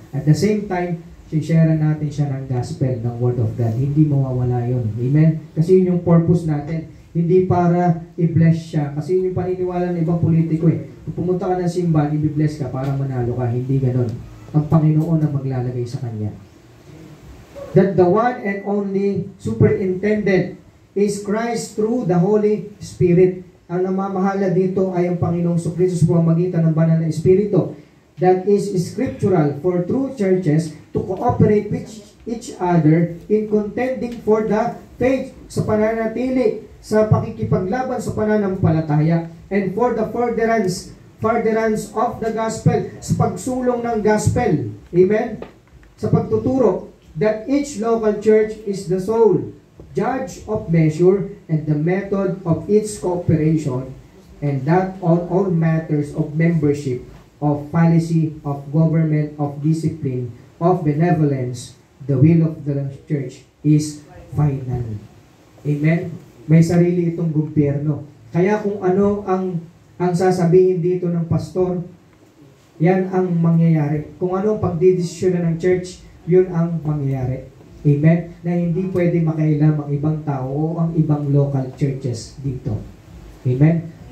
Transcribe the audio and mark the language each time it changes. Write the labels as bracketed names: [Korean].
[English] At the same time, share natin siya ng gospel, ng Word of God. [Filipino] Hindi mawawala yun. Amen? Kasi yun yung purpose natin. Hindi para i-bless siya. Kasi yun yung paniniwala ng ibang politiko Kung pumunta ka ng simbahan, i-bless ka para manalo ka. Hindi ganon. Ang Panginoon ang maglalagay sa kanya. [English] That the one and only superintendent is Christ through the Holy Spirit. [Filipino] Ang namamahala dito ay ang Panginoong Jesucristo sa pamamagitan ng banal na Espiritu. [English] That is scriptural for true churches to cooperate with each other in contending for the faith, [Filipino] sa pananatili, sa pakikipaglaban sa pananampalataya, [English] and for the furtherance of the gospel, [Filipino] sa pagsulong ng gospel. [English] Amen? [Filipino] Sa pagtuturo [English] that each local church is the sole judge of measure and the method of its cooperation, and that on all matters of membership, of policy, of government, of discipline, of benevolence, the will of the church is final. [Filipino] Amen? May sarili itong gobyerno. Kaya kung ano ang sasabihin dito ng pastor, yan ang mangyayari. Kung ano ang pagdidesisyon ng church, yun ang mangyayari. Amen? Na hindi pwede makailam ang ibang tao o ang ibang local churches dito. Amen?